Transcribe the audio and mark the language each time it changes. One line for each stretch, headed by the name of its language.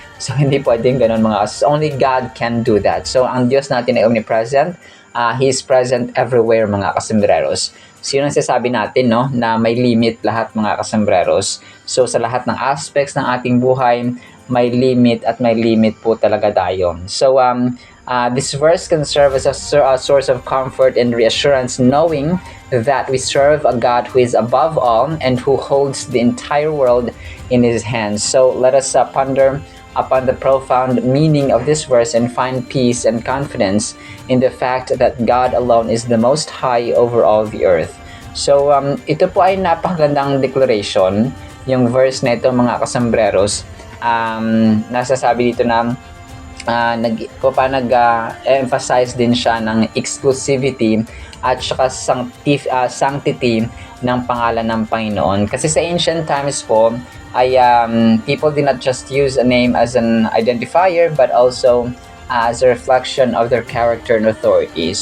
Filipino: So, hindi pwedeng ganun mga kasos.
English: Only God can do that.
Filipino: So, ang Diyos natin ay omnipresent.
English: He is present everywhere
Filipino: mga kasembreros. So, yun ang sasabi natin, no, na may limit lahat mga kasembreros. So, sa lahat ng aspects ng ating buhay, may limit at may limit po talaga tayo.
English: So, this verse can serve as a source of comfort and reassurance, knowing that we serve a God who is above all and who holds the entire world in His hands. So let us ponder upon the profound meaning of this verse and find peace and confidence in the fact that God alone is the most high over all the earth.
Filipino: So ito po ay napakagandang declaration, yung verse na ito mga kasambreros. Nasasabi dito na nag-emphasize din siya ng exclusivity at saka sanctity ng pangalan ng Panginoon. Kasi sa
English: ancient times po, ay people did not just use a name as an identifier but also as a reflection of their character and authority.